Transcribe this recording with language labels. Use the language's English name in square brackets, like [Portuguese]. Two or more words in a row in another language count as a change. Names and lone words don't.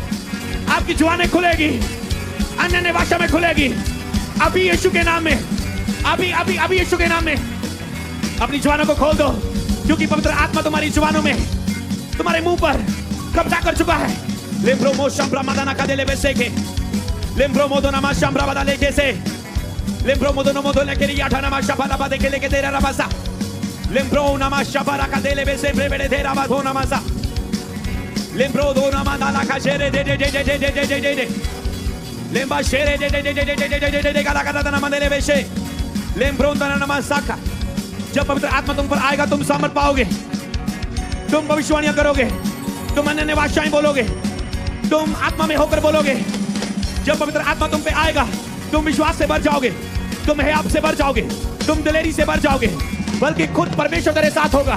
[Hindi] आपकी जुबानें खुलेगी, अन्य भाषा में खुलेगी, अभी यीशु के नाम में, अभी अभी अभी यीशु के नाम में अपनी जुबानों को खोल दो, क्योंकि पवित्र आत्मा तुम्हारी जुबानों में, तुम्हारे मुंह पर कब्जा कर चुका है। लेम्ब्रो मो शंब्रा मदाना का देले बेसे के, लेम्ब्रो मोदो नमा शंब्रा बदा लेके से, लेम्ब्रो मोदो नमा मोदो लेके रिया ठाना मा शफा लबा देके लेके तेरा रबासा, लेम्ब्रो नमा शफा का देले बेसे प्रेबेले तेरा बाधो नमासा, लेम्ब्रो दो नमा दाला का शेरे दे दे दे दे दे दे दे दे दे, लेम्बा शेरे दे दे दे दे दे दे दे दे दे गाला गाला तना मंदेले बेशे, लेम्ब्रो तना नमा साका। जब पवित्र आत्मा तुम पर आएगा तुम सामर्थ पाओगे, तुम भविष्यवाणियां करोगे, तुम अन्य भाषाएं बोलोगे, तुम आत्मा में होकर बोलोगे। जब पवित्र आत्मा तुम पे आएगा तुम विश्वास से भर जाओगे, तुम है आप से भर जाओगे, तुम दिलेरी से भर जाओगे, बल्कि खुद परमेश्वर तेरे साथ होगा।